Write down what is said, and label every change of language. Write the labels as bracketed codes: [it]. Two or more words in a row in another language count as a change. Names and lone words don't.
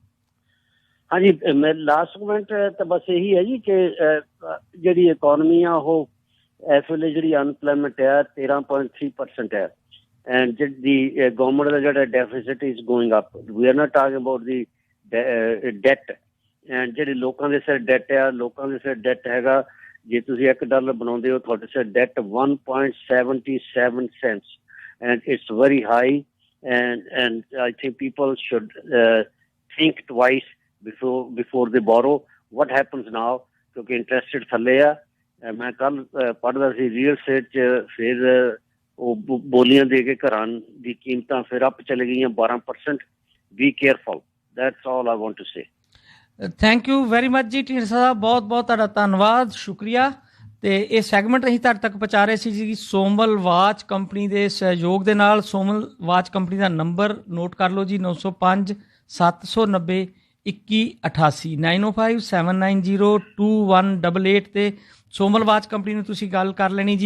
[pa] ਹਾਂਜੀ, ਮੈਂ [en] last comment [pa] ਤਾਂ ਬਸ ਇਹੀ ਹੈ ਜੀ ਕਿ ਜਿਹੜੀ ਇਕੋਨਮੀ ਆ ਉਹ ਇਸ ਵੇਲੇ ਜਿਹੜੀ ਅਨਪਲੋਇਮੈਂਟ ਹੈ 13.3% ਹੈ, ਐਂਡ ਜਿਹੜੀ ਗਵਰਨਮੈਂਟ ਦਾ ਜਿਹੜਾ ਡੈਫਿਸਿਟ [en] is going up. we are not talking about the debt, ਐਂਡ [pa] ਜਿਹੜੇ ਲੋਕਾਂ ਦੇ ਸਿਰ ਡੈਟ ਆ, ਲੋਕਾਂ ਦੇ ਸਿਰ ਡੈਟ ਹੈਗਾ, ਜੇ ਤੁਸੀਂ $1 ਬਣਾਉਂਦੇ ਹੋ ਤੁਹਾਡੇ ਸਿਰ ਡੈਟ 1.77 [en] cents, and it's very high, and I think people should think twice before they borrow. What happens now? [pa] ਕਿਉਂਕਿ [en] interest rate [pa] ਥੱਲੇ ਆ। ਮੈਂ ਕੱਲ ਪੜ੍ਹਦਾ ਸੀ [en] real estate [pa] 'ਚ, ਫਿਰ ਉਹ ਬੋਲੀਆਂ ਦੇ ਕੇ ਘਰਾਂ ਦੀ ਕੀਮਤਾਂ ਫਿਰ ਅਪ ਚਲੇ ਗਈਆਂ 12%। [en] Be careful. That's all I want to say. thank you very much [pa] ਜੀ ਢੀਂਡਸਾ ਸਾਹਿਬ, ਬਹੁਤ ਬਹੁਤ ਤੁਹਾਡਾ ਧੰਨਵਾਦ, ਸ਼ੁਕਰੀਆ। ਤੇ ਇਹ ਸੈਗਮੈਂਟ ਅਸੀਂ ਤੁਹਾਡੇ ਤੱਕ ਪਹੁੰਚਾ ਰਹੇ ਸੀ ਜੀ ਸੋਮਲ ਵਾਚ ਕੰਪਨੀ ਦੇ ਸਹਿਯੋਗ ਦੇ ਨਾਲ। ਸੋਮਲ ਵਾਚ ਕੰਪਨੀ ਦਾ ਨੰਬਰ ਨੋਟ ਕਰ ਲਓ ਜੀ, 905-790-2188 905-790-2188 ਤੇ ਸੋਮਲ ਵਾਚ ਕੰਪਨੀ ਨੂੰ ਤੁਸੀਂ ਗੱਲ ਕਰ ਲੈਣੀ ਜੀ।